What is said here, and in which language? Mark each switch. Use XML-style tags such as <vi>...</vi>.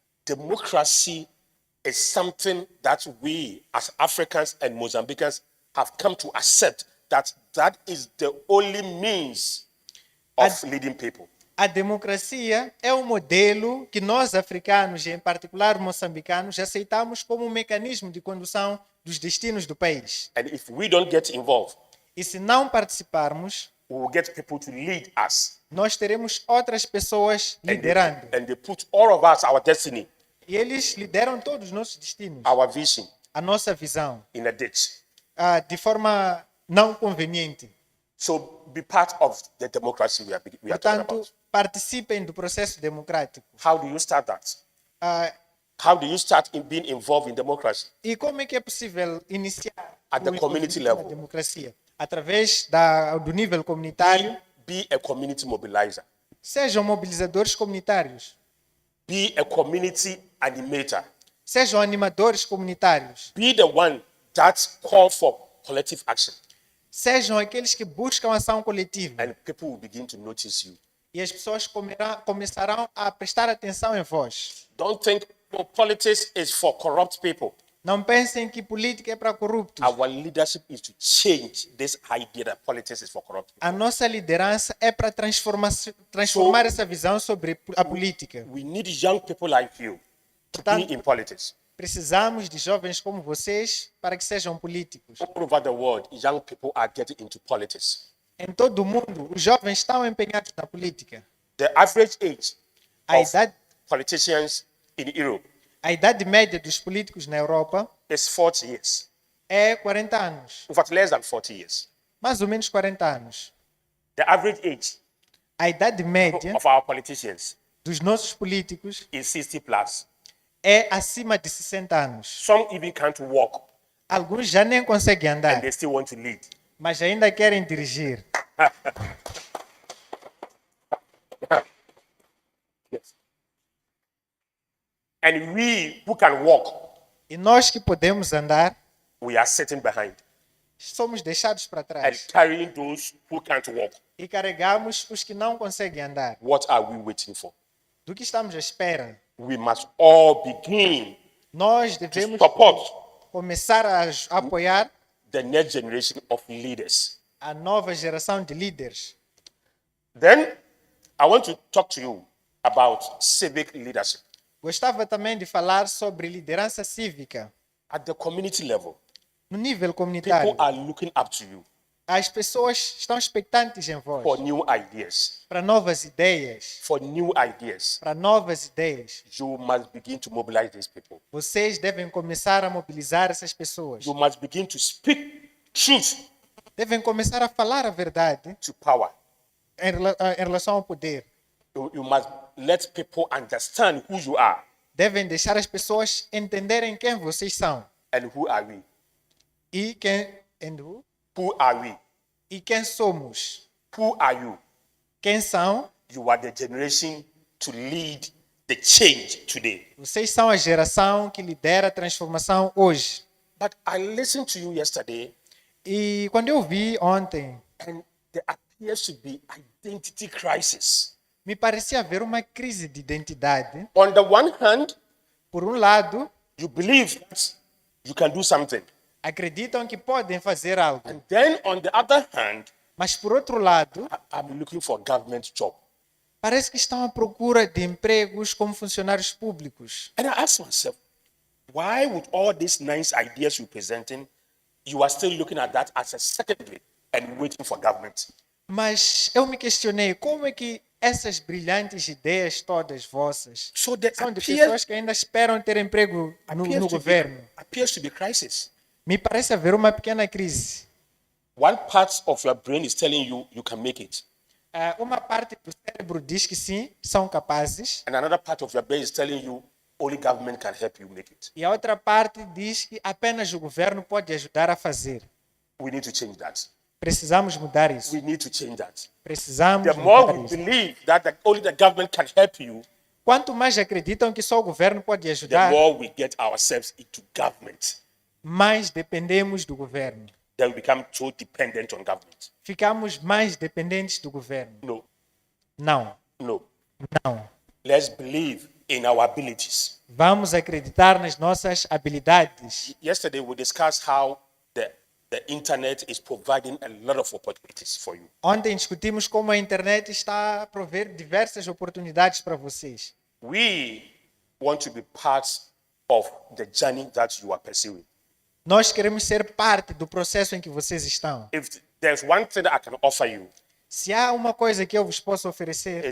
<en>Democracy is something that we as Africans and Mozambicans have come to accept that is the only means of leading people.</en> <pt>A democracia é um modelo que nós africanos, e em particular moçambicanos, aceitamos como um mecanismo de condução dos destinos do país.</pt> <en>And if we don't get involved,</en> <pt>E se não participarmos,</pt> <en>we will get people to lead us.</en> <pt>nós teremos outras pessoas liderando.</pt> <en>And they put all of us, our destiny,</en> <pt>E eles lideram todos os nossos destinos,</pt> <en>our vision,</en> <pt>a nossa visão,</pt> <en>in a ditch.</en> <pt>de forma não conveniente.</pt> <en>So be part of the democracy we are talking</en> <pt>Portanto,</pt> <en>about.</en> <pt>participem do processo democrático.</pt> <en>How do you start that? Ah, How do you start in being involved in democracy?</en> <pt>e como é que é possível iniciar</pt> <en>At the</en> <pt>o</pt> <en>community level.</en> <pt>na democracia? Através do nível comunitário.</pt> <en>Be a community mobilizer.</en> <pt>Sejam mobilizadores comunitários.</pt> <en>Be a community animator.</en> <pt>Sejam animadores comunitários.</pt> <en>Be the one that call for collective action.</en> <pt>Sejam aqueles que buscam ação coletiva.</pt> <en>And people will begin to notice you.</en> <pt>E as pessoas começarão a prestar atenção em vós.</pt> <en>Don't think politics is for corrupt people.</en> <pt>Não pensem que política é para corruptos.</pt> <en>Our leadership is to change this idea that politics is for corrupt people.</en> <pt>A nossa liderança é para transformar essa visão sobre a política.</pt> <en>We need young people like you to be in politics.</en> <pt>Precisamos de jovens como vocês para que sejam políticos.</pt> <en>All over the world, young people are getting into politics.</en> <pt>Em todo o mundo, os jovens estão empenhados na política.</pt> <en>The average age</en> <pt>A</pt> <en>of</en> <pt>idade,</pt> <en>politicians in Europe</en> <pt>a idade média dos políticos na Europa</pt> <en>is 40 years.</en> <pt>é 40 anos.</pt> <en>In fact, less than 40 years.</en> <pt>Mais ou menos 40 anos.</pt> <en>The average age</en> <pt>A idade média</pt> <en>of our politicians</en> <pt>dos nossos políticos</pt> <en>is 60 plus.</en> <pt>é acima de 60 anos.</pt> <en>Some even can't walk</en> <pt>Alguns já nem conseguem</pt> <en>and</en> <pt>andar,</pt> <en>they still want to lead.</en> <pt>mas ainda querem dirigir.</pt> <en>Yes. And we who can walk,</en> <pt>E nós que podemos andar,</pt> <en>we are sitting behind</en> <pt>somos deixados para</pt> <en>and</en> <pt>trás.</pt> <en>carrying those who can't walk.</en> <pt>E carregamos os que não conseguem andar.</pt> <en>What are we waiting for?</en> <pt>Do que estamos à espera?</pt> <en>We must all begin</en> <pt>Nós</pt> <en>to</en> <pt>devemos</pt> <en>support</en> <pt>começar a apoiar</pt> <en>the next generation of leaders.</en> <pt>a nova geração de líderes.</pt> <en>Then I want to talk to you about civic leadership</en> <pt>Gostava também de falar sobre liderança cívica</pt> <en>at the community level.</en> <pt>no nível comunitário.</pt> <en>People are looking up to you</en> <pt>As pessoas estão expectantes em vós</pt> <en>for new ideas.</en> <pt>para novas ideias,</pt> <en>For new ideas,</en> <pt>para novas ideias.</pt> <en>you must begin to mobilize these people.</en> <pt>Vocês devem começar a mobilizar essas pessoas.</pt> <en>You must begin to speak truth</en> <pt>Devem começar a falar a verdade</pt> <en>to power.</en> <pt>em relação ao poder.</pt> <en>You must let people understand who you are</en> <pt>Devem deixar as pessoas entenderem quem vocês são</pt> <en>and who are we.</en> <pt>e</pt> <en>Who are we?</en> <pt>e quem somos.</pt> <en>Who are you?</en> <pt>Quem são?</pt> <en>You are the generation to lead the change today.</en> <pt>Vocês são a geração que lidera a transformação hoje.</pt> <en>But I listened to you yesterday,</en> <pt>E quando eu vi ontem,</pt> <en>and there appears to be identity crisis.</en> <pt>me parecia haver uma crise de identidade.</pt> <en>On the one hand,</en> <pt>Por um lado,</pt> <en>you believe that you can do something.</en> <pt>acreditam que podem fazer algo.</pt> <en>And then on the other hand,</en> <pt>Mas por outro lado,</pt> <en>I'm looking for a government job.</en> <pt>parece que estão à procura de empregos como funcionários públicos.</pt> <en>And I ask myself, why with all these nice ideas you're presenting, you are still looking at that as a secondary and waiting for government?</en> <pt>Mas eu me questionei como é que essas brilhantes ideias todas vossas</pt> <en>So there</en> <pt>são de</pt> <en>appears,</en> <pt>pessoas que ainda esperam ter emprego no governo.</pt> <en>appears to be crisis.</en> <pt>Me parece haver uma pequena crise.</pt> <en>One part of your brain is telling you you can make it.</en> <pt>Uma parte do cérebro diz que sim, são capazes,</pt> <en>And another part of your brain is telling you only government can help you make it.</en> <pt>e a outra parte diz que apenas o governo pode ajudar a fazer.</pt> <en>We need to change that.</en> <pt>Precisamos mudar isso.</pt> <en>We need to change that.</en> <pt>Precisamos</pt> <en>The more</en> <pt>mudar</pt> <en>we</en> <pt>isso.</pt> <en>believe that only the government can help you,</en> <pt>Quanto mais acreditam que só o governo pode</pt> <en>the</en> <pt>ajudar,</pt> <en>more we get ourselves into government.</en> <pt>mais dependemos do governo.</pt> <en>then we become too dependent on government.</en> <pt>ficamos mais dependentes do governo.</pt> <en>No,</en> <pt>Não,</pt> <en>no.</en> <pt>não.</pt> <en>Let's believe in our abilities.</en> <pt>Vamos acreditar nas nossas habilidades.</pt> <en>Yesterday, we discussed how the internet is providing a lot of opportunities for you.</en> <pt>Ontem discutimos como a internet está a prover diversas oportunidades para vocês.</pt> <en>We want to be part of the journey that you are pursuing.</en> <pt>Nós queremos ser parte do processo em que vocês estão.</pt> <en>If there's one thing that I can offer you,</en> <pt>Se há uma coisa que eu vos posso oferecer,</pt>